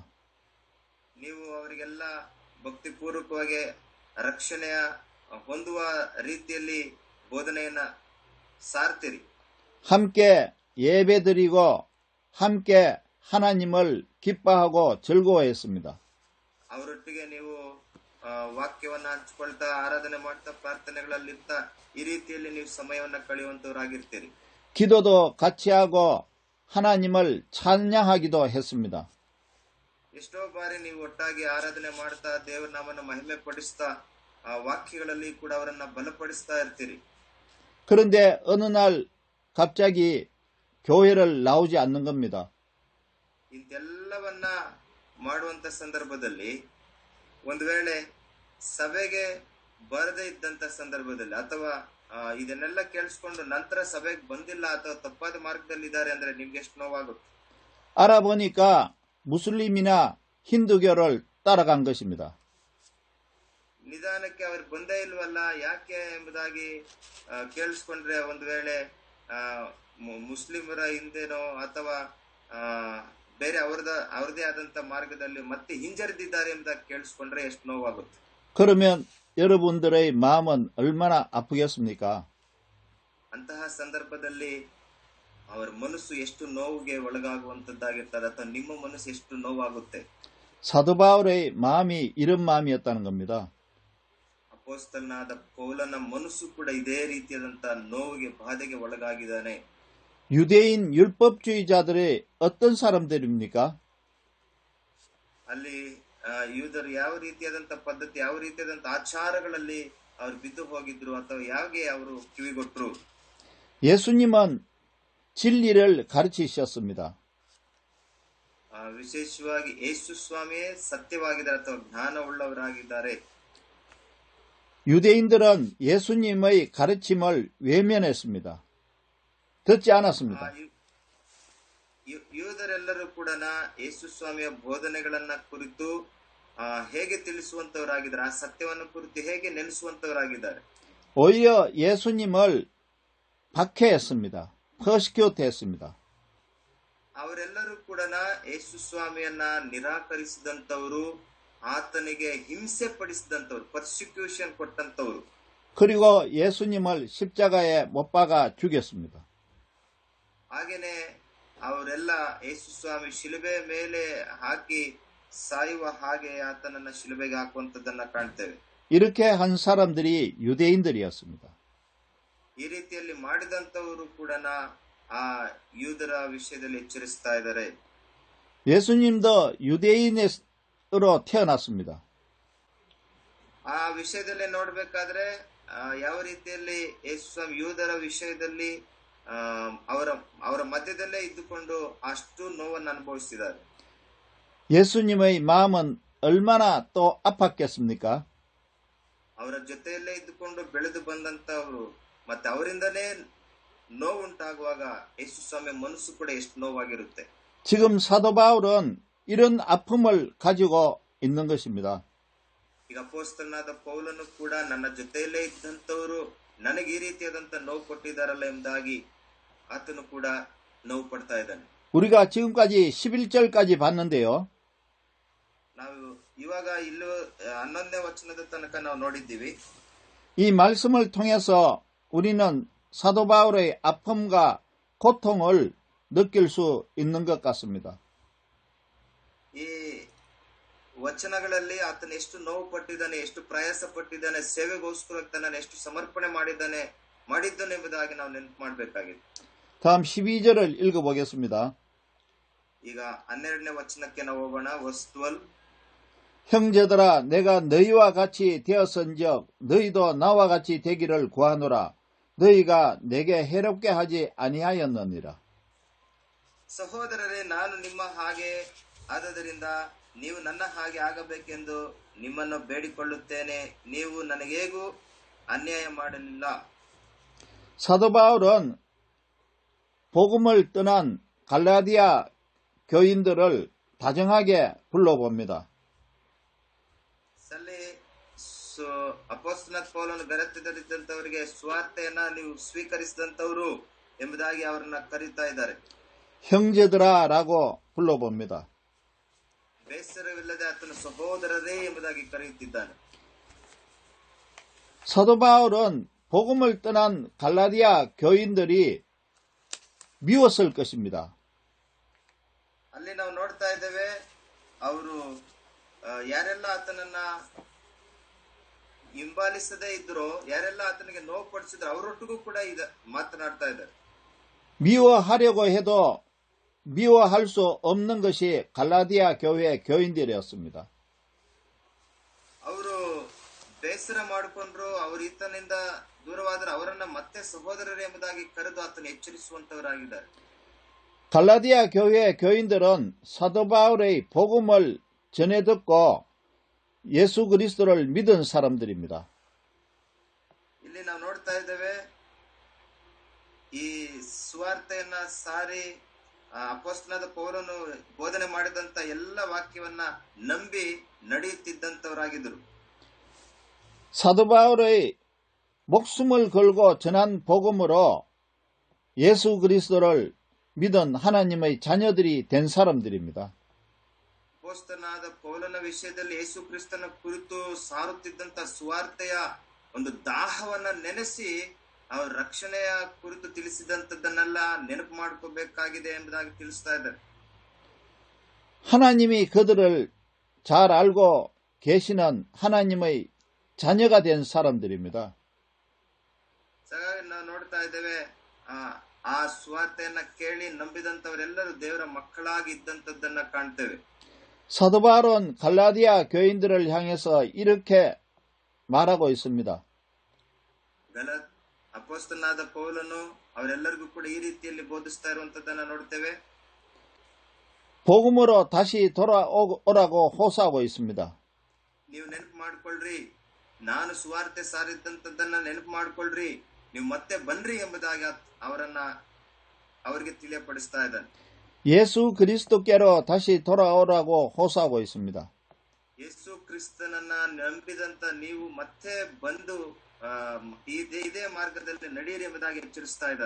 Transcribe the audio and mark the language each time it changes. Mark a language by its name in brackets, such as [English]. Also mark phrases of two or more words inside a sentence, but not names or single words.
[Kannada] ನೀವು ಅವರಿಗೆಲ್ಲ ಭಕ್ತಿಪೂರ್ವಕವಾಗಿ ರಕ್ಷಣೆಯ ಹೊಂದುವ ರೀತಿಯಲ್ಲಿ ಬೋಧನೆಯನ್ನ ಸಾರ್ತೀರಿ. [Korean] 함께 예배드리고 함께 하나님을 기뻐하고 즐거워했습니다. [Kannada] ಅವರೊಟ್ಟಿಗೆ ನೀವು ವಾಕ್ಯವನ್ನ ಹಂಚಿಕೊಳ್ತಾ ಆರಾಧನೆ ಮಾಡ್ತಾ ಪ್ರಾರ್ಥನೆಗಳಲ್ಲಿರ್ತಾ ಈ ರೀತಿಯಲ್ಲಿ ನೀವು ಸಮಯವನ್ನ ಕಳೆಯುವಂತವರಾಗಿರ್ತೀರಿ. [Korean] 기도도 같이 하고 하나님을 찬양하기도 했습니다. [Kannada] ಎಷ್ಟೋ ಬಾರಿ ನೀವು ಒಟ್ಟಾಗಿ ಆರಾಧನೆ ಮಾಡ್ತಾ ದೇವರ ನಾಮನ ಮಹಿಮೆ ಪಡಿಸ್ತಾ ಆ ವಾಕ್ಯಗಳಲ್ಲಿ ಕೂಡ ಅವರನ್ನ ಬಲಪಡಿಸ್ತಾ ಇರ್ತೀರಿ. [Korean] 그런데 어느 날 갑자기 교회를 나오지 않는 겁니다. [Kannada] ಇಂತೆಲ್ಲವನ್ನ ಮಾಡುವಂತ ಸಂದರ್ಭದಲ್ಲಿ ಒಂದು ವೇಳೆ ಸಭೆಗೆ ಬರದೇ ಇದ್ದಂತ ಸಂದರ್ಭದಲ್ಲಿ ಅಥವಾ ಇದನ್ನೆಲ್ಲ ಕೇಳಿಸ್ಕೊಂಡು ನಂತರ ಸಭೆಗೆ ಬಂದಿಲ್ಲ ಅಥವಾ ತಪ್ಪಾದ ಮಾರ್ಗದಲ್ಲಿದ್ದಾರೆ ಅಂದ್ರೆ ನಿಮ್ಗೆ ಎಷ್ಟು ನೋವಾಗುತ್ತೆ. [Korean] 알아보니까 무슬림이나 힌두교를 따라간 것입니다. [Kannada] ನಿಧಾನಕ್ಕೆ ಅವ್ರು ಬಂದೇ ಇಲ್ವಲ್ಲ ಯಾಕೆ ಎಂಬುದಾಗಿ ಕೇಳಿಸ್ಕೊಂಡ್ರೆ ಒಂದು ವೇಳೆ ಮುಸ್ಲಿಮರ ಹಿಂದೆನೋ ಅಥವಾ ಬೇರೆ ಅವ್ರದೇ ಆದಂತ ಮಾರ್ಗದಲ್ಲಿ ಮತ್ತೆ ಹಿಂಜರಿದಿದ್ದಾರೆ ಎಂಬುದಾಗಿ ಕೇಳಿಸ್ಕೊಂಡ್ರೆ ಎಷ್ಟು ನೋವಾಗುತ್ತೆ. [Korean] 그러면 여러분들의 마음은 얼마나 아프겠습니까? [Kannada] ಅಂತಹ ಸಂದರ್ಭದಲ್ಲಿ ಅವರ ಮನಸ್ಸು ಎಷ್ಟು ನೋವಿಗೆ ಒಳಗಾಗುವಂತದ್ದಾಗಿರ್ತದೆ ಅಥವಾ ನಿಮ್ಮ ಮನಸ್ಸು ಎಷ್ಟು ನೋವಾಗುತ್ತೆ. [Korean] 사도 바울의 마음이 이런 마음이었다는 겁니다. [Kannada] ಅಪೊಸ್ತಲನಾದ ಪೌಲನ ಮನಸ್ಸು ಕೂಡ ಇದೇ ರೀತಿಯಾದಂತ ನೋವಿಗೆ ಬಾಧೆಗೆ ಒಳಗಾಗಿದ್ದಾನೆ. [Korean] 유대인 율법주의자들의 어떤 사람들입니까? [Kannada] ಅಲ್ಲಿ ಯೂದರು ಯಾವ ರೀತಿಯಾದಂತ ಪದ್ಧತಿ ಯಾವ ರೀತಿಯಾದಂತ ಆಚಾರಗಳಲ್ಲಿ ಅವರು ಬಿದ್ದು ಹೋಗಿದ್ರು ಅಥವಾ ಯಾಕೆ ಅವರು ಕಿವಿಗೊಟ್ರು. [Korean] 예수님은 진리를 가르치셨습니다. [Kannada] ವಿಶೇಷವಾಗಿ ಯೇಸು ಸ್ವಾಮಿಯೇ ಸತ್ಯವಾಗಿದ್ದಾರೆ ಅಥವಾ ಜ್ಞಾನ ಉಳ್ಳವರಾಗಿದ್ದಾರೆ. [Korean] 유대인들은 예수님의 가르침을 외면했습니다. 듣지 않았습니다. [Kannada] ಯೂದರೆಲ್ಲರೂ ಕೂಡ ಯೇಸು ಸ್ವಾಮಿಯ ಬೋಧನೆಗಳನ್ನ ಕುರಿತು ಹೇಗೆ ತಿಳಿಸುವಂತವರಾಗಿದ್ದಾರೆ, ಆ ಸತ್ಯವನ್ನು ಕುರಿತು ಹೇಗೆ ನೆನೆಸುವಂತವರಾಗಿದ್ದಾರೆ. [Korean] 오히려 예수님을 박해했습니다. 퍼시큐트 했습니다. [Kannada] ಅವರೆಲ್ಲರೂ ಕೂಡ ಯೇಸು ಸ್ವಾಮಿಯನ್ನ ನಿರಾಕರಿಸಿದಂತವರು, ಆತನಿಗೆ ಹಿಂಸೆ ಪಡಿಸಿದಂತವರು, ಪರ್ಸಿಕ್ಯೂಷನ್ ಕೊಟ್ಟಂತವರು. [Korean] 그리고 예수님을 십자가에 못 박아 죽였습니다. [Kannada] ಹಾಗೇನೆ ಅವರೆಲ್ಲ ಯೇಸು ಸ್ವಾಮಿ ಶಿಲುಬೆ ಮೇಲೆ ಹಾಕಿ ಸಾಯುವ ಹಾಗೆ ಆತನನ್ನ ಶಿಲುಬೆಗೆ ಹಾಕುವಂತದ್ದನ್ನ ಕಾಣ್ತೇವೆ. [Korean] 이렇게 한 사람들이 유대인들이었습니다. [Kannada] ಈ ರೀತಿಯಲ್ಲಿ ಮಾಡಿದಂತವರು ಕೂಡ ಆ ಯೂದರ ವಿಷಯದಲ್ಲಿ ಎಚ್ಚರಿಸ್ತಾ ಇದ್ದಾರೆ. [Korean] 예수님도 유대인으로 태어났습니다. [Kannada] ಆ ವಿಷಯದಲ್ಲಿ ನೋಡ್ಬೇಕಾದ್ರೆ ಯಾವ ರೀತಿಯಲ್ಲಿ ಯೇಸು ಸ್ವಾಮಿ ಯೂದರ ವಿಷಯದಲ್ಲಿ ಅವರ ಮಧ್ಯದಲ್ಲೇ ಇದ್ದುಕೊಂಡು ಅಷ್ಟು ನೋವನ್ನು ಅನುಭವಿಸಿದ್ದಾರೆ. [Korean] 예수님의 마음은 얼마나 또 아팠겠습니까? [Kannada] ಅವರ ಜೊತೆಯಲ್ಲೇ ಇದ್ದುಕೊಂಡು ಬೆಳೆದು ಬಂದಂತವರು ಮತ್ತೆ ಅವರಿಂದನೇ ನೋವುಂಟಾಗುವಾಗ ಯೇಸು ಸ್ವಾಮಿ ಮನಸ್ಸು ಕೂಡ ಎಷ್ಟು ನೋವಾಗಿರುತ್ತೆ. [Korean] 지금 사도 바울은 이런 아픔을 가지고 있는 것입니다. [Kannada] ಈಗ ಅಪೊಸ್ತಲನಾದ ಪೌಲನು ಕೂಡ ನನ್ನ ಜೊತೆಯಲ್ಲೇ ಇದ್ದಂತವರು ನನಗೆ ಈ ರೀತಿಯಾದಂತ ನೋವು ಕೊಟ್ಟಿದ್ದಾರಲ್ಲ ಎಂಬುದಾಗಿ ಆತನು ಕೂಡ ನೋವು ಪಡ್ತಾ ಇದ್ದಾನೆ. [Korean] 우리가 지금까지 11절까지 봤는데요. [Kannada] ನಾವು ಇವಾಗ ಇಲ್ಲೂ 11ನೇ ವಚನದ ತನಕ ನಾವು ನೋಡಿದ್ದೀವಿ. [Korean] 이 말씀을 통해서 우리는 사도 바울의 아픔과 고통을 느낄 수 있는 것 같습니다. [Kannada] ಈ ವಚನಗಳಲ್ಲಿ ಆತನ ಎಷ್ಟು ನೋವು ಪಟ್ಟಿದ್ದಾನೆ, ಎಷ್ಟು ಪ್ರಯಾಸ ಪಟ್ಟಿದ್ದಾನೆ, ಸೇವೆಗೋಸ್ಕರ ತನ್ನನ್ನು ಎಷ್ಟು ಸಮರ್ಪಣೆ ಮಾಡಿದ್ದಾನೆ ಎಂಬುದಾಗಿ ನಾವು ನೆನಪು ಮಾಡಬೇಕಾಗಿದೆ. [Korean] 다음 12절을 읽어보겠습니다. [Kannada] ಈಗ 12ನೇ ವಚನಕ್ಕೆ ನಾವು ಹೋಗೋಣ. ವರ್ಸ್ 12. [Korean] 형제들아 내가 너희와 같이 되었은즉 너희도 나와 같이 되기를 구하노라. 너희가 내게 해롭게 하지 아니하였느니라. [Kannada] ಸಹೋದರರೇ, ನಾನು ನಿಮ್ಮ ಹಾಗೆ ಆದದರಿಂದ ನೀವು ನನ್ನ ಹಾಗೆ ಆಗಬೇಕೆಂದು ನಿಮ್ಮನ್ನು ಬೇಡಿಕೊಳ್ಳುತ್ತೇನೆ. ನೀವು ನನಗೇಗೂ ಅನ್ಯಾಯ ಮಾಡಲಿಲ್ಲ. [Korean] 사도 바울은 복음을 떠난 갈라디아 교인들을 다정하게 불러봅니다. [Kannada] ಸಲ್ಲಿ ಅಪೊಸ್ತಲನಾದ ಪೌಲನು ಬೆರೆತದಲ್ಲಿದ್ದಂತವರಿಗೆ ಸ್ವಾರ್ಥೆಯನ್ನ ನೀವು ಸ್ವೀಕರಿಸಿದಂತವರು ಎಂಬುದಾಗಿ ಅವರನ್ನ ಕರೀತಾ ಇದ್ದಾರೆ. [Korean] 형제들아라고 불러봅니다. [Kannada] ಬೇಸರವಿಲ್ಲದೆ ಆತನ ಸಹೋದರರೇ ಎಂಬುದಾಗಿ ಕರೆಯುತ್ತಿದ್ದಾನೆ. [Korean] 사도 바울은 복음을 떠난 갈라디아 교인들이 미웠을 것입니다. [Kannada] ಅಲ್ಲಿ ನಾವು ನೋಡ್ತಾ ಇದ್ದೇವೆ, ಅವರು ಯಾರೆಲ್ಲ ಆತನನ್ನ ಹಿಂಬಾಲಿಸದೇ ಇದ್ರು, ಯಾರೆಲ್ಲ ಆತನಿಗೆ ನೋವು ಪಡಿಸಿದ್ರು, ಅವರೊಟ್ಟಿಗೂ ಕೂಡ ಮಾತನಾಡ್ತಾ ಇದ್ದಾರೆ. [Korean] 미워하려고 해도 미워할 수 없는 것이 갈라디아 교회 교인들이었습니다. [Kannada] ಅವರು ಬೇಸರ ಮಾಡಿಕೊಂಡ್ರು, ಅವರು ಈತನಿಂದ ದೂರವಾದರೆ ಅವರನ್ನ ಮತ್ತೆ ಸಹೋದರರು ಎಂಬುದಾಗಿ ಕರೆದು ಆತನ ಎಚ್ಚರಿಸುವಂತವರಾಗಿದ್ದಾರೆ. [Korean] 갈라디아 교회 교인들은 사도 바울의 복음을 전해 듣고 예수 그리스도를 믿은 사람들입니다. [Kannada] ಇಲ್ಲಿ ನಾವು ನೋಡ್ತಾ ಇದ್ದೇವೆ ಈ ಸುವಾರ್ತೆಯನ್ನ ಸಾರಿ ಅಪೊಸ್ತಲನಾದ ಪೌಲನು ಬೋಧನೆ ಮಾಡಿದಂತ ಎಲ್ಲ ವಾಕ್ಯವನ್ನ ನಂಬಿ ನಡೆಯುತ್ತಿದ್ದಂತವರಾಗಿದ್ದರು. [Korean] 사도 바울의 목숨을 걸고 전한 복음으로 예수 그리스도를 믿은 하나님의 자녀들이 된 사람들입니다. [Kannada] ಅಪೊಸ್ತಲನಾದ ಪೌಲನ ವಿಷಯದಲ್ಲಿ ಯೇಸು ಕ್ರಿಸ್ತನ ಕುರಿತು ಸಾರುತ್ತಿದ್ದಂತ ಸುವಾರ್ತೆಯ ಒಂದು ದಾಹವನ್ನ ನೆನೆಸಿ ಅವರ ರಕ್ಷಣೆಯ ಕುರಿತು ತಿಳಿಸಿದಂತದ್ದನ್ನೆಲ್ಲ ನೆನಪು ಮಾಡ್ಕೋಬೇಕಾಗಿದೆ ಎಂಬುದಾಗಿ ತಿಳಿಸ್ತಾ ಇದ್ದಾರೆ. [Korean] 하나님이 그들을 잘 알고 계시는 하나님의 자녀가 된 사람들입니다. [Kannada] ಹಾಗಾಗಿ ನಾವು ನೋಡ್ತಾ ಇದ್ದೇವೆ ಆ ಸುವಾರ್ತೆಯನ್ನ ಕೇಳಿ ನಂಬಿದಂತವರೆಲ್ಲರೂ ದೇವರ ಮಕ್ಕಳಾಗಿ ಇದ್ದಂತದ್ದನ್ನ ಕಾಣ್ತೇವೆ. [Korean] 사도 바울은 갈라디아 교인들을 향해서 이렇게 말하고 있습니다. [Kannada] ಅಪೊಸ್ತಲನಾದ ಪೌಲನು ಅವರೆಲ್ಲರಿಗೂ ಕೂಡ ಈ ರೀತಿಯಲ್ಲಿ ಬೋಧಿಸ್ತಾ ಇರುವಂತದ್ದನ್ನ ನೋಡ್ತೇವೆ. [Korean] 복음으로 다시 돌아오라고 호소하고 있습니다. [Kannada] ನೀವು ನೆನಪು ಮಾಡ್ಕೊಳ್ರಿ, ನಾನು ಸುವಾರ್ತೆ ಸಾರಿದ್ದಂತದ್ದನ್ನ ನೆನಪು ಮಾಡ್ಕೊಳ್ರಿ, ನೀವು ಮತ್ತೆ ಬನ್ರಿ ಎಂಬುದಾಗಿ ಅವರಿಗೆ ತಿಳಿಯಪಡಿಸ್ತಾ ಇದ್ದಾನೆ. [Korean] 예수 그리스도께로 다시 돌아오라고 호소하고 있습니다. [Kannada] ಯೇಸು ಕ್ರಿಸ್ತನನ್ನ ನಂಬಿದಂತ ನೀವು ಮತ್ತೆ ಬಂದು ಇದೇ ಮಾರ್ಗದಲ್ಲಿ ನಡೆಯಿರಿ ಎಂಬುದಾಗಿ ಎಚ್ಚರಿಸ್ತಾ ಇದ್ದಾರೆ.